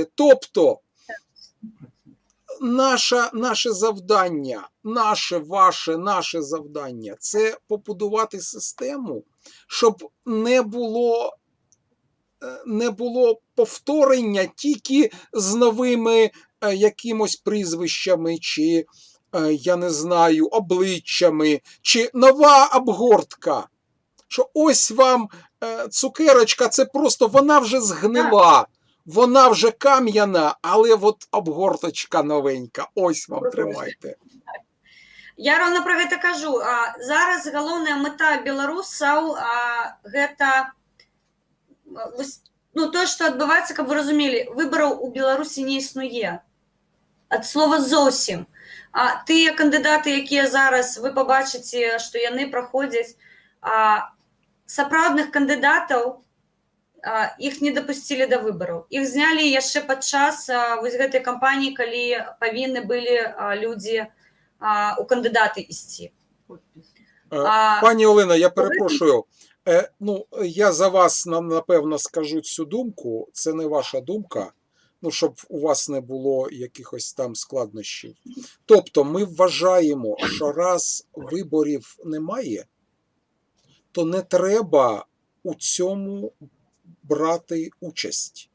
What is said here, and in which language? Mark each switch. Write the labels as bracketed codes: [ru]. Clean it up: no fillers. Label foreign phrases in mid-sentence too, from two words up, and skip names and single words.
[uk] Тобто, наше завдання, наше завдання – це побудувати систему, щоб не було повторення тільки з новими якимось прізвищами, чи, я не знаю, обличчями, чи нова обгортка. Що ось вам цукерочка, це просто, вона вже згнила, вона вже кам'яна, але от обгорточка новенька, ось вам, тримайте. [be] Я ровно про гэта кажу. Зараз галоўная мэта беларусаў гэта тое, што адбываецца, каб вы разумелі, выбараў у Беларусі не існуе. Ад слова зовсім. Тыя кандыдаты, якія зараз вы пабачыце, што яны праходзяць, сапраўдных кандыдатаў іх не дапусцілі да выбараў. Іх знялі яшчэ падчас вось гэтай кампаніі, калі павінны былі людзі у кандыдаты ісці. [uk] Пані Олена, я перепрошую. Я за вас, напевно, скажу цю думку. Це не ваша думка. Щоб у вас не було якихось там складнощів. Тобто ми вважаємо, що раз виборів немає, то не треба у цьому брати участь.